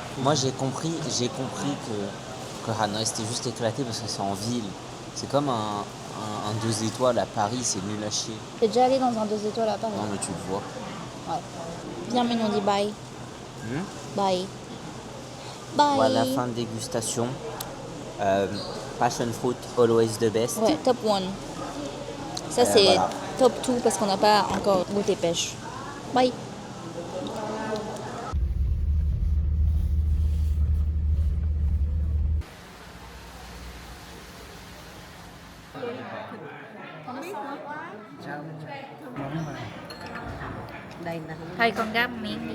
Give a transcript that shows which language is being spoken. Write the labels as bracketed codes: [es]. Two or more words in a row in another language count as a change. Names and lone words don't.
[fr] Moi j'ai compris que Hanoï c'était juste éclaté parce que c'est en ville. C'est comme un 2 étoiles à Paris, c'est nul à chier. T'es déjà allé dans un 2 étoiles à Paris? Non mais tu le vois. Ouais. Viens, mais on dit bye. Bye. Voilà, fin de dégustation. [en] Passion fruit, always the best. [fr] Ouais, top 1. Ça, c'est voilà. top 2 parce qu'on n'a pas encore goûté pêche. Bye. [vi] Đây là Thôi con gắp miếng đi.